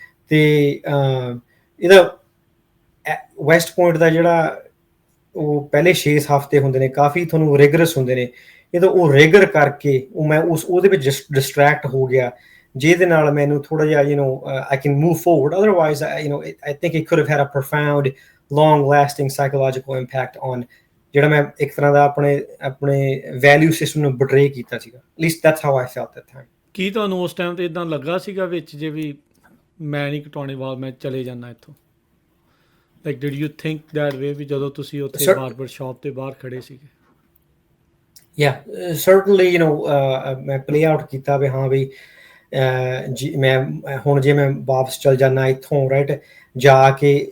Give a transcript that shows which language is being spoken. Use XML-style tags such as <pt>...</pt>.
<pa>ਤੇ ਇਹਦਾ West point ਦਾ ਜਿਹੜਾ ਉਹ ਪਹਿਲੇ 6 ਹਫ਼ਤੇ ਹੁੰਦੇ ਨੇ ਕਾਫੀ ਤੁਹਾਨੂੰ ਰਿਗਰਸ ਹੁੰਦੇ ਨੇ, ਇਹਦਾ ਉਹ ਰਿਗਰ ਕਰਕੇ ਮੈਂ ਉਹਦੇ ਵਿੱਚ ਡਿਸਟਰੈਕਟ ਹੋ ਗਿਆ, ਜਿਹਦੇ ਨਾਲ ਮੈਨੂੰ ਥੋੜਾ ਜਿਹਾ</pa> <en>I can move forward. Otherwise, I think it could have had a profound, long-lasting psychological impact on</en> <pa>ਜਿਹੜਾ ਮੈਂ ਇੱਕ ਤਰ੍ਹਾਂ ਦਾ ਆਪਣੇ ਵੈਲਿਊ ਸਿਸਟਮ ਨੂੰ ਬਿਟਰੇ ਕੀਤਾ ਸੀਗਾ।</pa> <en>At least that's how I felt that time.</en> <pa>ਕੀ ਤੁਹਾਨੂੰ ਉਸ ਟਾਈਮ ਤੇ ਇਦਾਂ ਲੱਗਾ ਸੀਗਾ ਵਿੱਚ ਜੇ ਵੀ ਮੈਂ ਨਹੀਂ ਕਟਾਉਣੇ ਵਾਲਾ, ਮੈਂ ਚਲੇ ਜਾਣਾ ਇੱਥੋਂ?</pa> <en>like did you think that way</en> <pa>ਵੀ ਜਦੋਂ ਤੁਸੀਂ ਉੱਥੇ ਬਾਰਬਰ ਸ਼ਾਪ ਤੇ ਬਾਹਰ ਖੜੇ ਸੀਗੇ?</pa> <en>Yeah, certainly,</en> <pa>ਮੈਂ ਪਲੇ ਆਊਟ ਕੀਤਾ ਵੀ ਹਾਂ ਵੀ ਜੀ ਮੈਂ ਹੁਣ ਜੇ ਮੈਂ ਵਾਪਸ ਚਲ ਜਾਣਾ ਇੱਥੋਂ, ਰਾਈਟ, ਜਾ ਕੇ।</pa>